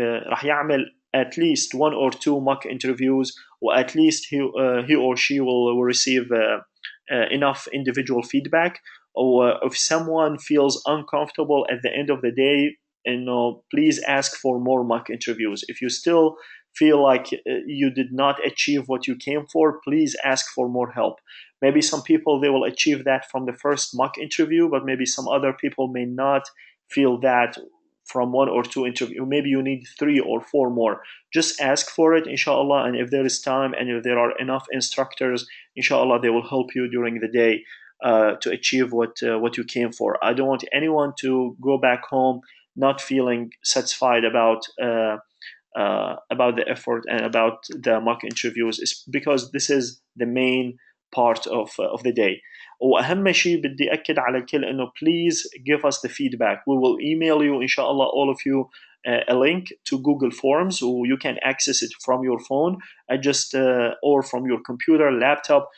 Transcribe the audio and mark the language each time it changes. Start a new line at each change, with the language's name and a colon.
Arabic: راح يعمل
English: at least one or two mock interviews و at least he or she will receive enough individual feedback. Or if someone feels uncomfortable at the end of the day, please ask for more mock interviews. If you still feel like you did not achieve what you came for, please ask for more help. Maybe some people they will achieve that from the first mock interview, but maybe some other people may not feel that from one or two interviews. Maybe you need 3 or 4 more. Just ask for it, inshallah, and if there is time and if there are enough instructors, inshallah, they will help you during the day to achieve what you came for. I don't want anyone to go back home not feeling satisfied about the effort and about the mock interviews, is because this is the main part of the day.
Arabic: واهم شيء بدي اكد على الكل انه
English: please give us the feedback. We will email you inshallah all of you a link to Google Forms, or you can access it from your phone or from your computer, laptop.